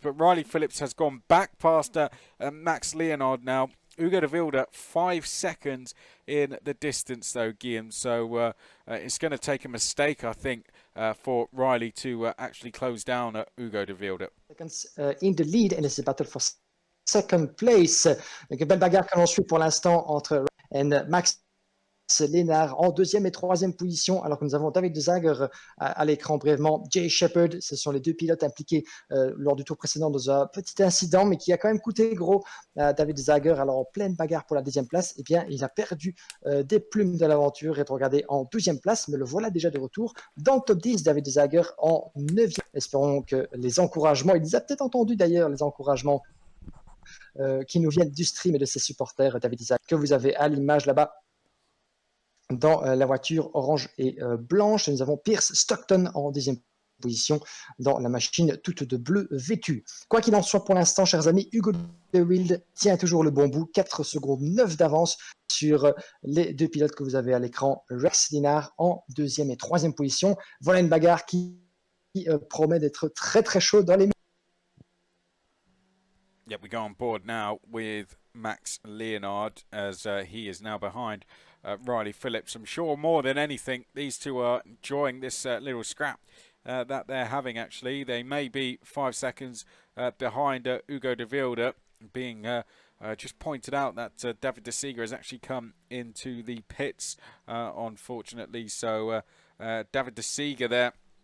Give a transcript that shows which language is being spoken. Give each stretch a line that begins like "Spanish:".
English: But Riley Phillips has gone back past Max Leonard now. Ugo De Wild 5 seconds in the distance, though, Guillaume. So it's going to take a mistake, I think, for Riley to actually close down Ugo De Wild. Seconds in the lead, and it's a battle for 2nd place.
French: Donc, belle bagarre que l'on suit pour l'instant entre Max Lénard en 2e et 3e position, alors que nous avons David De Seeger à l'écran brièvement. Jay Shepherd, ce sont les deux pilotes impliqués lors du tour précédent dans un petit incident, mais qui a quand même coûté gros à David De Seeger. Alors en pleine bagarre pour la 2e place, eh bien, il a perdu des plumes de l'aventure, rétrogradé en 12e place, mais le voilà déjà de retour dans le top 10. David De Seeger en 9e. Espérons que les encouragements, il les a peut-être entendus d'ailleurs, les encouragements qui nous viennent du stream et de ses supporters, David De Seeger, que vous avez à l'image là-bas dans la voiture orange et blanche. Nous avons Piers Stockton en 10e position dans la machine toute de bleu vêtue. Quoi qu'il en soit, pour l'instant, chers amis, Ugo De Wild tient toujours le bon bout, 4 secondes 9 d'avance sur les deux pilotes que vous avez à l'écran. Rex Linard en 2e et 3e position. Voilà une bagarre qui promet d'être très très chaude dans les...
English: Yep, we go on board now with Max Leonard as he is now behind Riley Phillips. I'm sure more than anything these two are enjoying this little scrap that they're having. Actually, they may be 5 seconds behind Ugo De Wild, being just pointed out that David De Seeger has actually come into the pits, unfortunately. So David De Seeger there